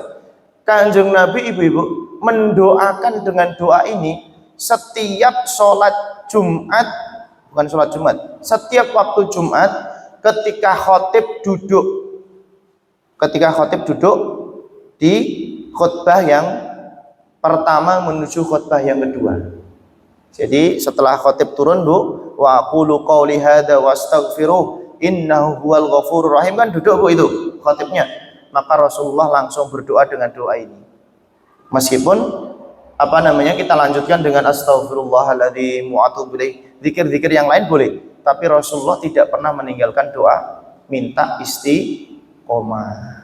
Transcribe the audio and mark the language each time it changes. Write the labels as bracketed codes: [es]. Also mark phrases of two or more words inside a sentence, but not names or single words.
[id] Kanjeng Nabi ibu-ibu mendoakan dengan doa ini setiap sholat Jumat, bukan sholat Jumat, setiap waktu Jumat ketika khotib duduk di khutbah yang pertama menuju khutbah yang kedua. Jadi setelah khotib turun Bu, [ar] وأقول قولي هذا وأستغفره إنه هو الغفور الرحيم, [id] kan duduk Bu itu khotibnya. Maka Rasulullah langsung berdoa dengan doa ini. Meskipun kita lanjutkan dengan [ar] أستغفر الله العظيم وأتوب إليه, [id] zikir-zikir yang lain boleh, tapi Rasulullah tidak pernah meninggalkan doa minta istiqomah.